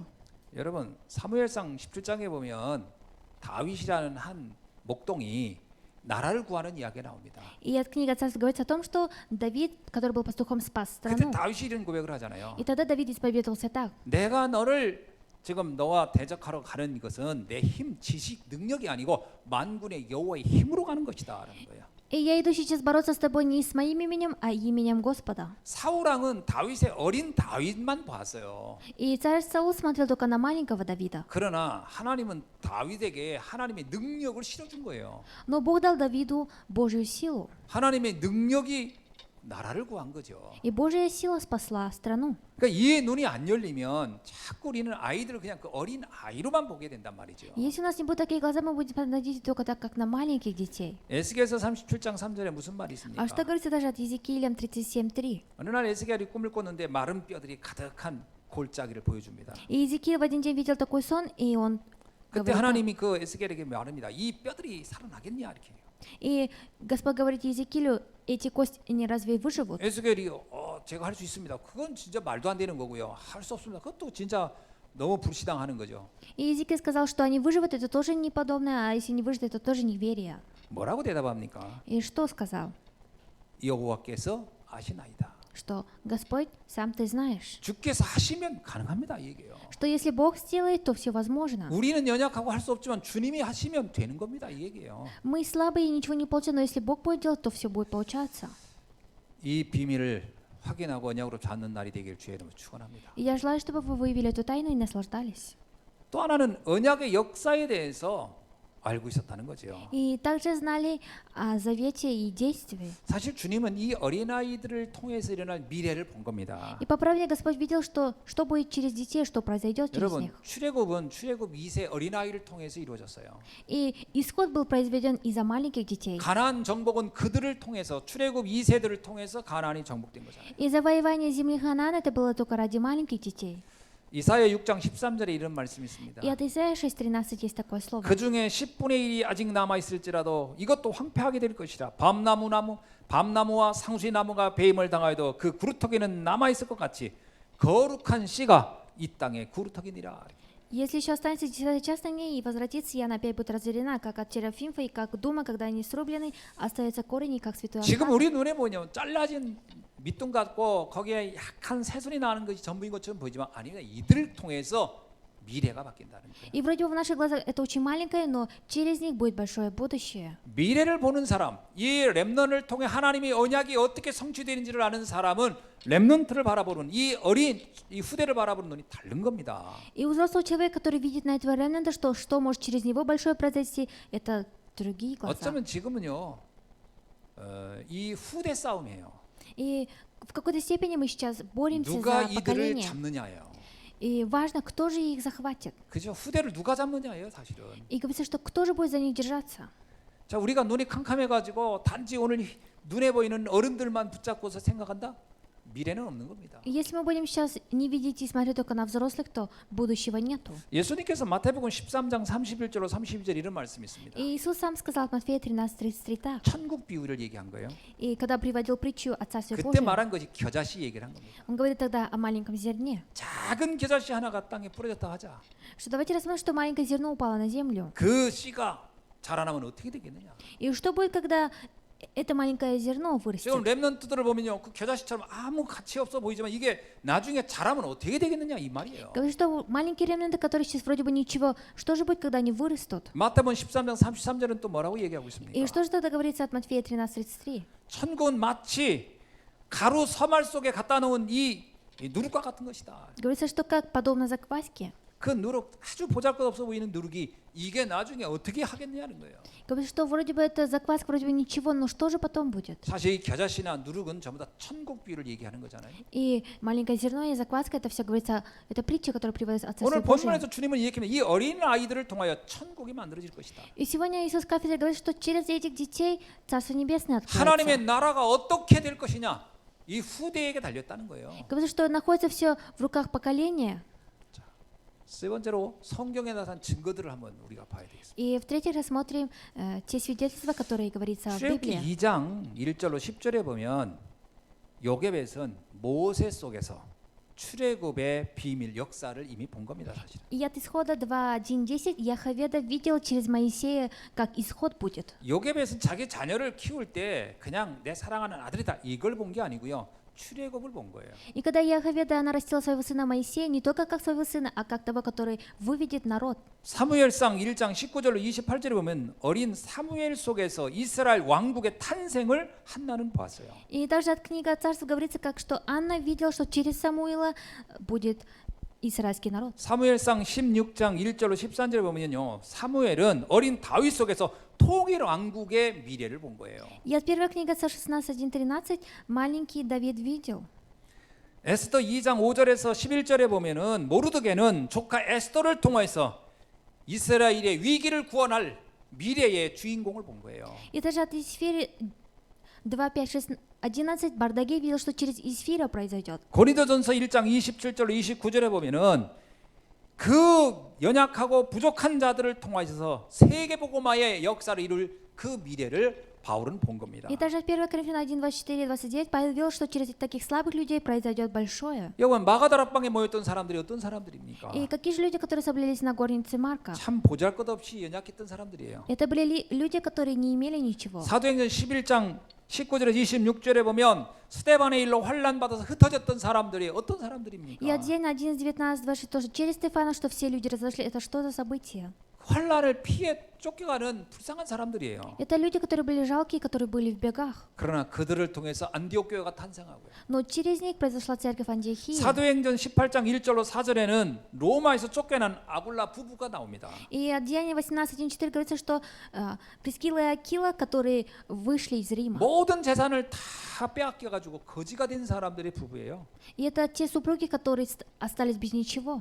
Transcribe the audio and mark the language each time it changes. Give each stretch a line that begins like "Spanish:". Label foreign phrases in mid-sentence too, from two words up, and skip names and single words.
Korean: 여러분, 사무엘상 17장에 보면 다윗이라는 한 목동이 나라를 구하는 이야기가 나옵니다.
Russian: И от книги Царств говорится о том, что Давид, который был пастухом, спас
Korean: 그때
Russian: страну.
Korean: 다윗이 이런 고백을 하잖아요.
Russian: И тогда Давид исповедовался так.
Korean: 내가 너를 지금 너와 대적하러 가는 것은 내 힘, 지식, 능력이 아니고 만군의 여호와의 힘으로 가는 것이다라는 거예요.
Russian: И я иду сейчас бороться с тобой не с моим именем, а именем Господа.
Korean: 사울왕은 다윗의 어린 다윗만 봤어요.
Russian: И царь Саул смотрел только на маленького Давида.
Korean: 그러나 하나님은 다윗에게 하나님의 능력을 실어준 거예요.
Russian: Но Бог дал Давиду Божью силу.
Korean: 하나님의 능력이 나라를 구한 거죠.
Russian: И Божья сила спасла страну.
Korean: 그러니까 이 눈이 안 열리면 자꾸 우리는 아이들을 그냥 그 어린 아이로만 보게 된단 말이죠.
Russian: Если у нас не будут такие глаза, мы будем смотреть только так, как на маленьких детей.
Korean: 에스겔서 37장 3절에 무슨 말이 있습니까?
Russian: А что говорится даже от Иезекиилем 37:3?
Korean: 어느 날 에스겔이 꿈을 꿨는데 마른 뼈들이 가득한 골짜기를 보여줍니다.
Russian: И Иезекииль в один день видел такой сон, и он
Korean: 그때
Russian: говорит,
Korean: 하나님이 그 에스겔에게 말합니다. 이 뼈들이 살아나겠냐 이렇게.
Russian: и Господь говорит Иезекиилю, эти кости, они разве выживут?
Korean: 에스겔이 제가 할 수 있습니다. 그건 진짜 말도 안 되는 거고요. 할 수 없습니다. 그것도 진짜 너무 불신앙하는 거죠.
Russian: И Иезекииль сказал, что они выживут, это тоже не подобное, а если не выживут, это тоже неверие.
Korean: 뭐라고 대답합니까?
Russian: И что сказал?
Korean: 여호와께서 아시나이다.
Russian: Что Господь, сам ты знаешь,
Korean: 주께서 하시면 가능합니다 이 얘기예요.
Russian: что если Бог сделает, то все возможно.
Korean: 우리는 연약하고 할 수 없지만 주님이 하시면 되는 겁니다 이 얘기예요.
Russian: Мы слабые и ничего не получаем, но если Бог будет делать, то все будет получаться.
Korean: 이 비밀을 확인하고 언약으로 잡는 날이 되길 주의 이름으로 축원합니다.
Russian: И я желаю, чтобы вы выявили эту тайну и наслаждались.
Korean: 또 하나는 언약의 역사에 대해서 알고 있었다는 거죠.
Russian: И также знали о завете и действии.
Korean: 사실 주님은 이 어린아이들을 통해서 일어날 미래를 본 겁니다.
Russian: И по правде Господь видел, что будет через детей, что произойдет через
Korean: 여러분,
Russian: них.
Korean: 출애굽은 출애굽 2세 어린아이를 통해서 이루어졌어요.
Russian: И исход был произведен из-за маленьких детей.
Korean: 가나안 정복은 그들을 통해서 출애굽 2세들을 통해서 가나안이 정복된 거잖아요.
Russian: И завоевание земли Ханаана это было только ради маленьких детей.
Korean: 이사야 6장 13절에 이런 말씀이 있습니다.
Russian: И от Исаия 6:13 есть такое слово.
Korean: 그 중에 10분의 1이 아직 남아 있을지라도 이것도 황폐하게 될 것이라. 밤나무와 상수나무가 배임을 당하여도 그 구루터기는 남아 있을 것 같이 거룩한 씨가 이 땅에 구루터기니라.
Russian: Если еще останется 10 часть на ней, и возвратится, и она опять будет разорена, как от терафимфа, и как дума, когда они срублены, остается корень, как святой
Korean: 지금
Russian: Аркан.
Korean: 우리 눈에 보면 잘라진 밑둥 같고 거기에 약한 새소리 나는 것이 전부인 것처럼 보이지만 아닙니다. 이들을 통해서 미래가 바뀐다는 거예요.
Russian: И вроде бы в наших глазах это очень маленькое, но через них будет большое будущее.
Korean: 미래를 보는 사람, 이 렘넌트를 통해 하나님의 언약이 어떻게 성취되는지를 아는 사람은 렘넌트를 바라보는 이 어린 이 후대를 바라보는 눈이 다른 겁니다.
Russian: И у взрослого человека, который видит на этого ремнанта, что может через него большое произойти, это другие глаза.
Korean: 어쩌면 지금은요, 이 후대 싸움이에요.
Russian: И в какой-то степени мы сейчас боремся
Korean: 누가
Russian: за
Korean: 이들을
Russian: поколение.
Korean: 잡느냐예요.
Russian: И важно, кто же их захватит.
Korean: 그죠? 후대를 누가 잡느냐예요, 사실은.
Russian: И говорится, что кто же будет за них держаться.
Korean: 자, 우리가 눈이 캄캄해가지고 단지 오늘 눈에 보이는 어른들만 붙잡고서 생각한다? 미래는 없는 겁니다.
Russian: И если мы будем сейчас не видеть и смотреть только на взрослых, то будущего нету.
Korean: 예수님께서 마태복음 13장 31절로 32절 이런 말씀이 있습니다.
Russian: И Иисус сам сказал в Матфея 13:33 так.
Korean: 천국 비유를 얘기한 거예요.
Russian: И когда приводил притчу о Царстве
Korean: 그때
Russian: Божьем,
Korean: 말한 것이 겨자씨 얘기를 한 겁니다.
Russian: он говорит тогда о маленьком зерне.
Korean: 작은 겨자씨 하나가 땅에 뿌려졌다 하자.
Russian: Что давайте рассмотрим, что маленькое зерно упало на землю.
Korean: 그 씨가 자라나면 어떻게 되겠느냐?
Russian: И что будет, когда это маленькое зерно вырастет?
Korean: 지금 렘넌트들을 보면요, 그 겨자씨처럼 아무 가치 없어 보이지만 이게 나중에 자라면 어떻게 되겠느냐 이 말이에요.
Russian: Говорит, что маленькие ремнанты, которые сейчас вроде бы ничего, что же будет, когда они вырастут?
Korean: 마태복음 13장 33절은 또 뭐라고 얘기하고 있습니까?
Russian: И что же тогда говорится от Матфея 13:33?
Korean: 천국은 마치 가루 서말 속에 갖다 놓은 이 누룩과 같은 것이다.
Russian: Говорится, что как подобно закваске.
Korean: 그 누룩 아주 보잘것없어 보이는 누룩이 이게 나중에 어떻게 하겠느냐는 거예요.
Russian: Говорится, что вроде бы это закваска, вроде бы ничего, но что же потом будет?
Korean: 사실 이 겨자씨나 누룩은 전부 다 천국 비유를 얘기하는 거잖아요.
Russian: И маленькое зерно и закваска, это все говорится, это притча, которая приводится от
Korean: 오늘
Russian: Царствия Божия.
Korean: 본문에서 주님은 이렇게 이 어린 아이들을 통하여 천국이 만들어질 것이다.
Russian: И сегодня Иисус в кафедре говорит, что через этих детей Царство Небесное
Korean: 하나님의
Russian: откроется.
Korean: 나라가 어떻게 될 것이냐 이 후대에게 달렸다는 거예요.
Russian: Говорится, что находится все в руках поколения.
Korean: 세 번째로 성경에 나타난 증거들을 한번 우리가 봐야 되겠습니다.
Russian: И в-третьих, рассмотрим те свидетельства, которые говорится в
Korean: 출애굽기
Russian: Библии.
Korean: 2장 1절로 10절에 보면 요게벳은 모세 속에서 출애굽의 비밀 역사를 이미 본 겁니다, 사실.
Russian: И от исхода 2:1-10 Яховеда видел через Моисея, как исход будет.
Korean: 요게벳은 자기 자녀를 키울 때 그냥 내 사랑하는 아들이다 이걸 본 게 아니고요. 출애굽을 본 거예요.
Russian: И когда Яховеда, она растила своего сына Моисея не только как своего сына, а как того, который выведет народ.
Korean: 사무엘상 1장 19절로 28절에 보면 어린 사무엘 속에서 이스라엘 왕국의 탄생을 한나는 봤어요.
Russian: И также от книги Царств говорится, как что Анна видела, что через Самуила будет израильский народ.
Korean: 사무엘상 16장 1절로 13절에 보면요. 사무엘은 어린 다윗 속에서 통일 왕국의 미래를 본 거예요.
Russian: И от первой книги Царств 16:1-13 маленький Давид видел.
Korean: 에스더 2장 5절에서 11절에 보면은 모르드게는 조카 에스더를 통해서 이스라엘의 위기를 구원할 미래의 주인공을 본 거예요.
Russian: И даже от Исфири 2:5-6-11 Бардаге видел, что через Исфира произойдет.
Korean: 고린도전서 1장 27절로 29절에 보면은 그 연약하고 부족한 자들을 통하여서 세계복음화의 역사를 이룰 그 미래를 바울은 본 겁니다.
Russian: И даже в 1 Коринфянам 1:24-29 Павел видел, что через таких слабых людей произойдет большое.
Korean: 여러분 마가다락방에 모였던 사람들이 어떤 사람들입니까?
Russian: И какие же люди, которые собрались на горнице Марка?
Korean: 참 보잘것없이 연약했던 사람들이에요.
Russian: Это были люди, которые не имели ничего.
Korean: 사도행전 11장 19절에서 26절에 보면 스데반의 일로 환난 받아서 흩어졌던 사람들이 어떤 사람들입니까?
Russian: И отдельно 11:19-26 тоже через Стефана, что все люди разошли. Это что за событие?
Korean: 환난을 피해 쫓겨가는 불쌍한 사람들이에요.
Russian: Это люди, которые были жалкие, которые были в бегах.
Korean: 그러나 그들을 통해서 안디옥 교회가 탄생하고요.
Russian: Но через них произошла церковь Антиохии.
Korean: 사도행전 18장 1절로 4절에는 로마에서 쫓겨난 아굴라 부부가 나옵니다.
Russian: И от Деяния 18:1-4 говорится, что Прискила и Акила, которые вышли из Рима.
Korean: 모든 재산을 다 빼앗겨 가지고 거지가 된 사람들의 부부예요.
Russian: И это те супруги, которые остались без ничего.